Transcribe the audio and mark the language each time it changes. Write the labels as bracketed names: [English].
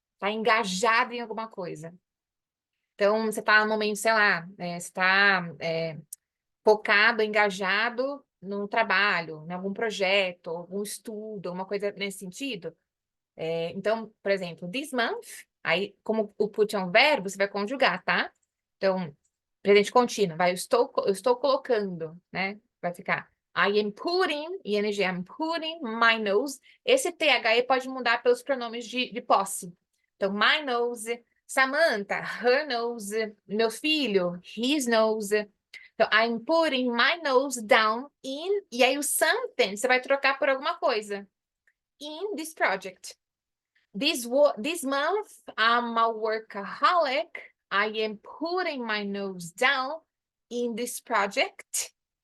[Portuguese] Tá engajado em alguma coisa. Então, você tá no momento, sei lá, você tá focado, engajado no trabalho, em algum projeto, algum estudo, alguma coisa nesse sentido. Então, por exemplo, [English] this month, [Portuguese] aí, como o put é um verbo, você vai conjugar, tá? Então, presente contínuo, eu estou colocando, né? Vai ficar [English] I am putting, ing, I'm putting my nose. [Portuguese] Esse THE pode mudar pelos pronomes de posse. Então, [English] my nose, [Portuguese] Samantha, [English] her nose, [Portuguese] meu filho, [English] his nose. [Portuguese] Então, [English] I'm putting my nose down in, [Portuguese] e aí o something você vai trocar por alguma coisa. [English] In this project. This month, I'm a workaholic. I am putting my nose down in this project.